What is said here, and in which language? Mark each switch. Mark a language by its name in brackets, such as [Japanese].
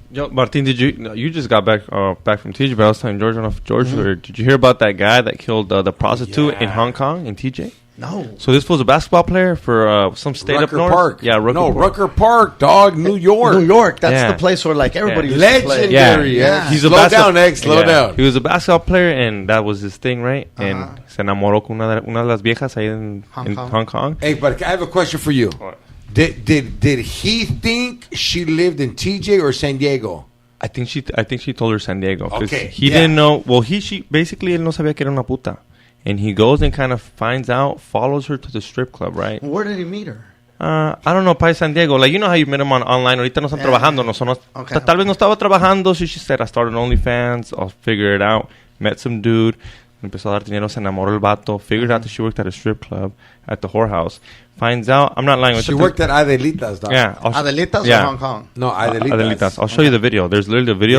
[English] Yo, Martin, you just got back from TJ? But I was telling George, did you hear about that guy that killed the prostitute in Hong Kong in TJ? No. So this was a basketball player for some state Rucker up north. Park. Yeah, Rucker Park, dog, New York. New York. That's the place where like everybody used to play. Legendary. Yeah. He's slow down, Egg. Slow down. He was a basketball player, and that was his thing, right? And [Spanish] se enamoró con una de las viejas ahí in Hong Kong. [English] Hey, but I have a question for you. What? Did he think she lived in TJ or San Diego? I think she told her San Diego. Okay. He didn't know. Well, she basically [Spanish] él no sabía que era una puta. [English] And he goes and kind of finds out, follows her to the strip club, right? Where did he meet her? I don't know, Pai San Diego. Like, you know how you met him online. [Spanish] Ahorita no están trabajando. Tal vez no estaba trabajando. [English] So she said, I started OnlyFans. I'll figure it out. Met some dude. [Spanish] Empezó a dar dinero. Se enamoró el vato. [English] Figured out that she worked at a strip club at the whorehouse. Finds out. I'm not lying. She worked at Adelitas, dog. Yeah. Adelitas or Hong Kong? No, Adelitas. I'll show you the video. There's literally the video.